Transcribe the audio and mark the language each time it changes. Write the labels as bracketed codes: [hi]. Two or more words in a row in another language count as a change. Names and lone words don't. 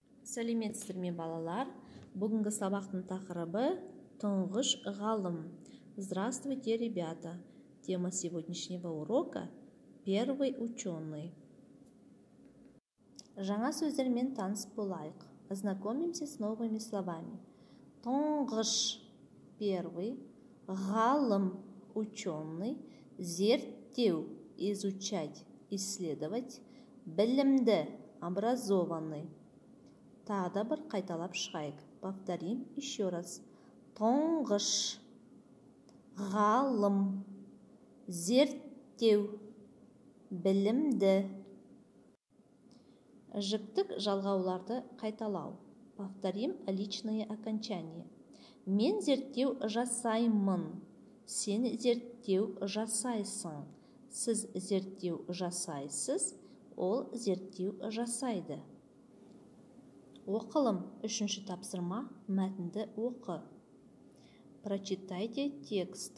[kk] Сәлеметсіздер ме, балалар? Бүгінгі сабақтың тақырыбы тұңғыш ғалым. [ru] Здравствуйте, ребята! Тема сегодняшнего урока – первый ученый. [kk] Жаңа сөздермен таныс болайық. [ru] Ознакомимся с новыми словами. Тұңғыш – первый, ғалым – ученый, зерттеу – изучать, исследовать, білімді – образованный. [kk] Тағы да бір қайталап шығайық. [ru] Повторим еще раз. [kk] Тұңғыш, ғалым, зерттеу, білімді. Жіктік жалғауларды қайталау. [ru] Повторим личное окончание. [kk] Мен зерттеу жасаймын. Сен зерттеу жасайсың. Сіз зерттеу жасайсыз. Ол зерттеу жасайды. Оқылым. Үшінші тапсырма. Мәтінді оқы. [ru] Прочитайте текст.